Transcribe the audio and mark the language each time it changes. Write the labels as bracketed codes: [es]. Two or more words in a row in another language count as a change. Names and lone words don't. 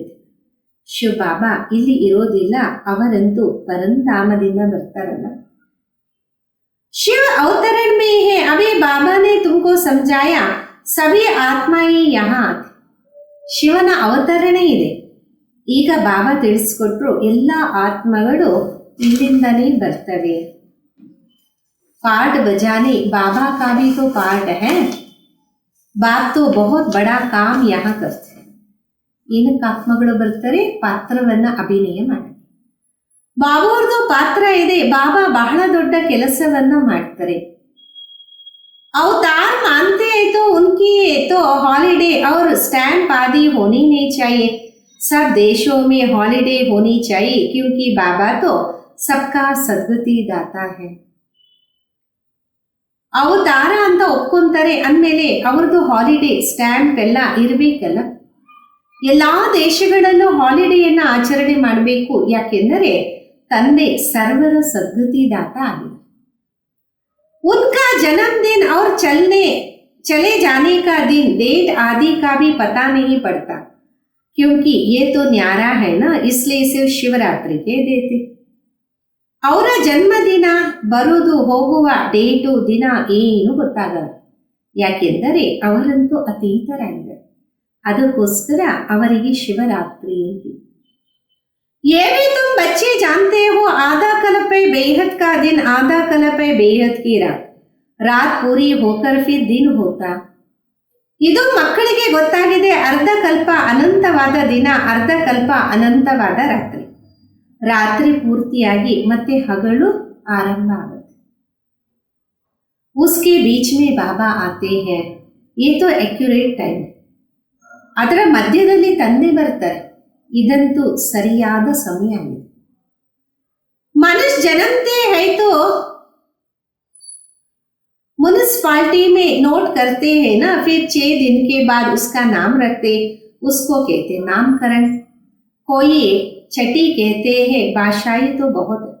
[kn] ಶಿವ ಬಾಬಾ ಇಲ್ಲಿ ಇರೋದಿಲ್ಲ, ಅವರಂತೂ ಪರಂಧಾಮದಿಂದ ಬರ್ತಾರಲ್ಲ. [hi] शिव अवतरण में है, अभी बाबा ने तुमको समझाया सभी आत्माएं यहाँ आती. [kn] ಶಿವನ ಅವತರಣೆ ಇದೆ, ಈಗ ಬಾಬಾ ತಿಳಿಸ್ಕೊಟ್ರು ಎಲ್ಲ ಆತ್ಮಗಳು ಇಲ್ಲಿಂದನೇ ಬರ್ತವೆ. [hi] पाठ बजाने बाबा का भी तो पार्ट है. बाप तो बहुत बड़ा काम यहाँ करते हैं. [kn] ಏನಕ್ಕೆ ಆತ್ಮಗಳು ಬರ್ತಾರೆ, ಪಾತ್ರವನ್ನ ಅಭಿನಯ ಮಾಡಿ. ಬಾಬಾವ್ರದ್ದು ಪಾತ್ರ ಇದೆ, ಬಾಬಾ ಬಹಳ ದೊಡ್ಡ ಕೆಲಸವನ್ನ ಮಾಡ್ತಾರೆ. [hi] अवतार मानते हैं तो उनकी तो हॉलीडे और स्टैंप आदि होनी नहीं चाहिए. सब देशों में हॉलिडे होनी चाहिए क्योंकि बाबा तो सबका सद्गति दाता है. [kn] ಅವತಾರ ಅಂತ ಒಪ್ಕೊಂತಾರೆ ಅಂದಮೇಲೆ ಅವ್ರದ್ದು [en] holiday stamp [kn] ಎಲ್ಲ ಇರಬೇಕಲ್ಲ. ಎಲ್ಲಾ ದೇಶಗಳಲ್ಲೂ ಹಾಲಿಡೇಯನ್ನ ಆಚರಣೆ ಮಾಡಬೇಕು. ಯಾಕೆಂದರೆ ತಂದೆ ಸರ್ವರ ಸದ್ಗತಿದಾತ ಆಗಿದೆ. [hi] उनका जन्मदिन और चले जाने का दिन डेट आदि का भी पता नहीं पड़ता क्योंकि ये तो न्यारा है ना, इसलिए सिर्फ शिवरात्रि के देते. [kn] ಅವರ ಜನ್ಮದಿನ ಬರುವುದು ಹೋಗುವ ಡೇಟು ದಿನ ಏನು ಗೊತ್ತಾಗಲ್ಲ. ಯಾಕೆಂದರೆ ಅವರಂತೂ ಅತೀತರಾಗಿದ್ದಾರೆ. ಅದಕ್ಕೋಸ್ಕರ ಅವರಿಗೆ ಶಿವರಾತ್ರಿ ಅಂತ. [hi] ये भी तुम बच्चे जानते हो, आधा कल्प है बेहद का दिन, आधा कल्प है बेहद की रात. रात पूरी होकर फिर दिन होता. [kn] ಇದು ಮಕ್ಕಳಿಗೆ ಗೊತ್ತಾಗಿದೆ. ಅರ್ಧ ಕಲ್ಪ ಅನಂತವಾದ ದಿನ, ಅರ್ಧ ಕಲ್ಪ ಅನಂತವಾದ ರಾತ್ರಿ. ರಾತ್ರಿ ಪೂರ್ತಿಯಾಗಿ ಮತ್ತೆ ಹಗಲು ಆರಂಭ ಆಗುತ್ತೆ. [hi] उसके बीच में बाबा आते हैं, ये तो [en] accurate time. [kn] ಅದರ ಮಧ್ಯದಲ್ಲಿ ತಂದೆ ಬರ್ತಾರೆ. ಇದಂತೂ ಸರಿಯಾದ ಸಮಯ ಆಗಿದೆ. [hi] मनुष्य जन्मते हैं तो म्युनिसिपालिटी में नोट करते हैं ना, फिर 6 दिन के बाद उसका नाम रखते, उसको कहते नामकरण. कोई छठी कहते हैं, भाषाई तो बहुत है.